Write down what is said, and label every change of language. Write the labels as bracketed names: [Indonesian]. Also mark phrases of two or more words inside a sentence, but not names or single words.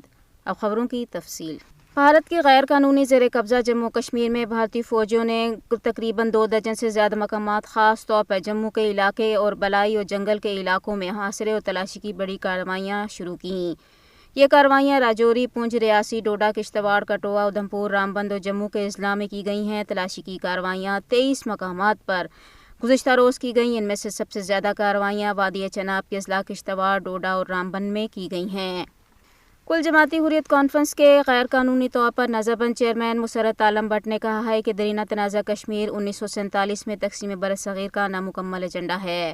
[Urdu] اب خبروں کی تفصیل۔ بھارت کے غیر قانونی زیر قبضہ جموں و کشمیر میں بھارتی فوجیوں نے تقریباً 2 درجن سے زیادہ مقامات، خاص طور پر جموں کے علاقے اور بالائی اور جنگل کے علاقوں میں محاصرے اور تلاشی کی بڑی کارروائیاں شروع کیں۔ یہ کارروائیاں راجوری، پونچھ، ریاسی، ڈوڈا، کشتواڑ، کٹھوا، ادھمپور، رامبند اور جموں کے اضلاع میں کی گئی ہیں۔ تلاشی کی کارروائیاں 23 مقامات پر گزشتہ روز کی گئیں۔ ان میں سے سب سے زیادہ کارروائیاں وادی چناب کے اضلاع کشتواڑ، ڈوڈا اور رامبند میں کی گئی ہیں۔ کل جماعتی حریت کانفرنس کے غیر قانونی طور پر نظر بند چیئرمین مسرت علم بٹ نے کہا ہے کہ درینہ تنازع کشمیر 1947 میں تقسیم برصغیر کا نامکمل ایجنڈا ہے۔